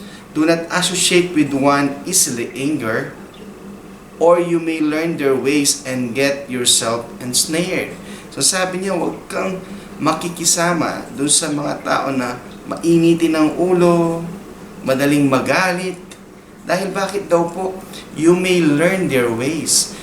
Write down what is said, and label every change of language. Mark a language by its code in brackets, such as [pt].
[en] Do not associate with one easily angered, or you may learn their ways and get yourself ensnared." [tl] So sabi niya, huwag kang makikisama doon sa mga tao na mainitin ang ulo, madaling magalit. Dahil bakit daw po? [en] You may learn their ways.